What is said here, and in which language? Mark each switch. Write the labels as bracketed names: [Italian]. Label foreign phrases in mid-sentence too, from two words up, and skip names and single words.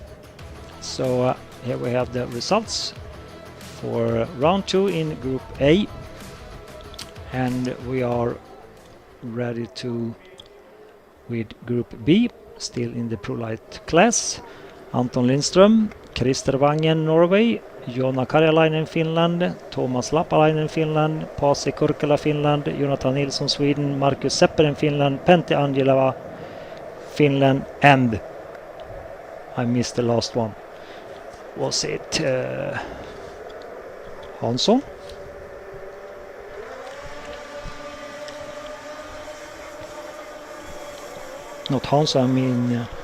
[English] So here we have the results for round 2 in Group A, and we are ready with Group B, still in the Pro Light class. Anton Lindström Christer Wangen, Norway. Joona Karjalainen, Finland. Thomas Lappalainen, Finland. Pasi Kurkela, Finland. Jonathan Nilsson, Sweden. Marcus Seppelen, Finland. Pentti Angelava, Finland. And I missed the last one. Was it Hansson? Not Hansson, I mean...